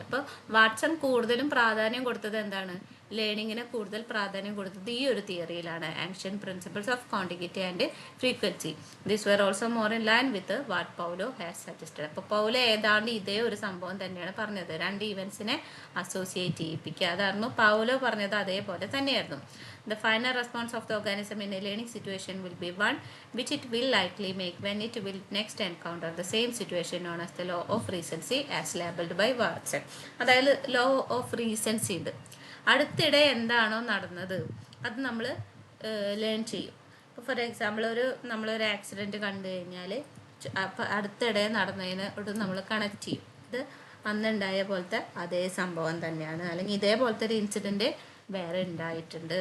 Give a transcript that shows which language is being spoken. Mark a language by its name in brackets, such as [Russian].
[Malayalam] അപ്പോൾ വാട്സൺ കൂടുതലും പ്രാധാന്യം കൊടുത്തത് എന്താണ്? ലേണിങ്ങിന് കൂടുതൽ പ്രാധാന്യം കൊടുത്തത് ഈ ഒരു തിയറിയിലാണ്. [English] Ancient principles of quantity and frequency. This were also more in line with what Paulo has suggested. [Malayalam] അപ്പോൾ പൗലോ ഏതാണ്ട് ഇതേ ഒരു സംഭവം തന്നെയാണ് പറഞ്ഞത്. രണ്ട് ഇവൻസിനെ അസോസിയേറ്റ് ചെയ്യിപ്പിക്കുക, അതായിരുന്നു പൗലോ പറഞ്ഞത്. അതേപോലെ തന്നെയായിരുന്നു. [English] The final response of the organism in a learning situation will be one which it will likely make when it will next encounter the same situation, known as the law of recency as labeled by Watson. [Malayalam] അതായത് law of recency ഉണ്ട്. അടുത്തിടെ എന്താണോ നടന്നത് അത് നമ്മൾ learn ചെയ്യും. ഇപ്പോൾ for example നമ്മളൊരു ആക്സിഡൻറ്റ് കണ്ടു കഴിഞ്ഞാൽ അപ്പോൾ അടുത്തിടെ നടന്നതിനോട് നമ്മൾ കണക്ട് ചെയ്യും. ഇത് അന്നുണ്ടായ പോലത്തെ അതേ സംഭവം തന്നെയാണ്, അല്ലെങ്കിൽ ഇതേപോലത്തെ ഒരു ഇൻസിഡൻറ്റ് വേറെ ഉണ്ടായിട്ടുണ്ട്.